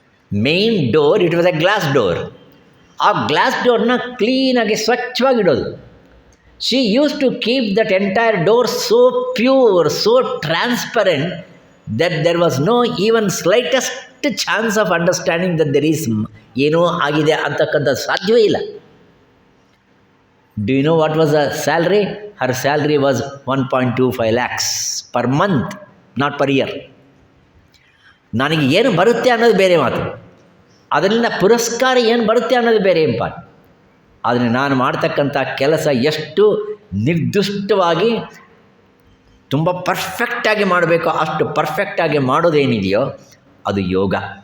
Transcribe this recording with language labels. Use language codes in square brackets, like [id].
[en] Main door, it was a glass door. [kn] ಆ glass ಡೋರ್ನ ಕ್ಲೀನಾಗಿ ಸ್ವಚ್ಛವಾಗಿಡೋದು. [en] she use to keep that entire door so pure, so transparent that there was no even slightest chance of understanding that there is [kn] ಏನೋ ಆಗಿದೆ ಅಂತಕ್ಕಂಥದ್ದು ಸಾಧ್ಯವೇ ಇಲ್ಲ. [en] Do you know what was her salary? Her salary was 1.25 lakhs per month, not per year. [kn] ನನಗೆ ಏನು ಬರುತ್ತೆ ಅನ್ನೋದು ಬೇರೆ ಮಾತು, ಅದರಿಂದ ಪುರಸ್ಕಾರ ಏನು ಬರುತ್ತೆ ಅನ್ನೋದು ಬೇರೆ ಇಂಪಾರ್ಟ್. ಆದರೆ ನಾನು ಮಾಡ್ತಕ್ಕಂಥ ಕೆಲಸ ಎಷ್ಟು ನಿರ್ದಿಷ್ಟವಾಗಿ ತುಂಬ ಪರ್ಫೆಕ್ಟಾಗಿ ಮಾಡಬೇಕೋ ಅಷ್ಟು ಪರ್ಫೆಕ್ಟಾಗಿ ಮಾಡೋದೇನಿದೆಯೋ ಅದು ಯೋಗ.